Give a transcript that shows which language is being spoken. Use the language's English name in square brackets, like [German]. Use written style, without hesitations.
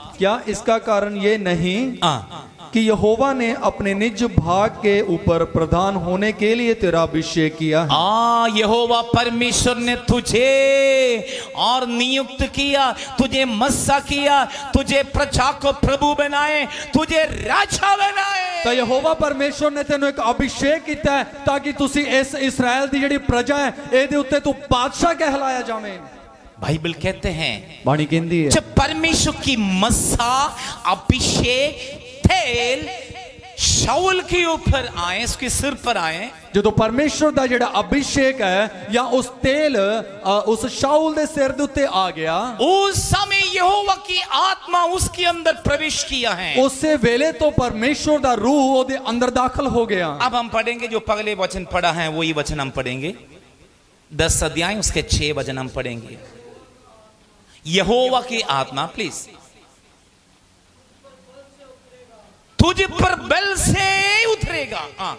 [Hindi] क्या इसका कारण ये नहीं कि यहोवा ने अपने निज भाग के ऊपर प्रधान होने के लिए तेरा अभिषेक किया है। यहोवा परमेश्वर ने तुझे और नियुक्त किया, तुझे मस्सा किया, तुझे प्रजा को प्रभु बनाए, तुझे राजा बनाए। [Punjabi] ਤਾਂ ਯਹੋਵਾ ਪਰਮੇਸ਼ਵਰ ਨੇ ਤੈਨੂੰ ਇੱਕ ਅਭਿਸ਼ੇਕ ਕੀਤਾ ਹੈ ਤਾਂ ਕਿ ਤੁਸੀਂ ਇਸ ਇਸਰਾਇਲ ਦੀ ਜਿਹੜੀ ਪ੍ਰਜਾ ਹੈ ਇਹਦੇ ਉੱਤੇ ਤੂੰ ਬਾਦਸ਼ਾਹ ਕਹਿਲਾਇਆ ਜਾਵੇਂ। [Hindi] बाइबल कहते हैं [Punjabi] ਬਾਣੀ ਕਹਿੰਦੀ ਹੈ [Hindi] जब परमेश्वर की मस्सा, अभिषेक, तेल शाऊल के ऊपर आए, उसके सिर पर आए, [Punjabi] ਜਦੋਂ ਪਰਮੇਸ਼ਵਰ ਦਾ ਜਿਹੜਾ ਅਭਿਸ਼ੇਕ ਹੈ ਜਾਂ ਉਸ ਤੇਲ ਉਸ ਸ਼ਾਊਲ ਦੇ ਸਿਰ ਦੇ ਉੱਤੇ ਆ ਗਿਆ, [Hindi] उस समय यहोवा की आत्मा उसके अंदर प्रवेश किया है। [Punjabi] ਉਸੇ ਵੇਲੇ ਤੋਂ ਪਰਮੇਸ਼ਵਰ ਦਾ ਰੂਹ ਉਹਦੇ ਅੰਦਰ ਦਾਖਲ ਹੋ ਗਿਆ। [Hindi] अब हम पढ़ेंगे जो पगले वचन पढ़ा है वही वचन हम पढ़ेंगे, 10 अध्याय उसके 6 वचन हम पढ़ेंगे। यहोवा की आत्मा, प्लीज, तुझ पर बल से उतरेगा।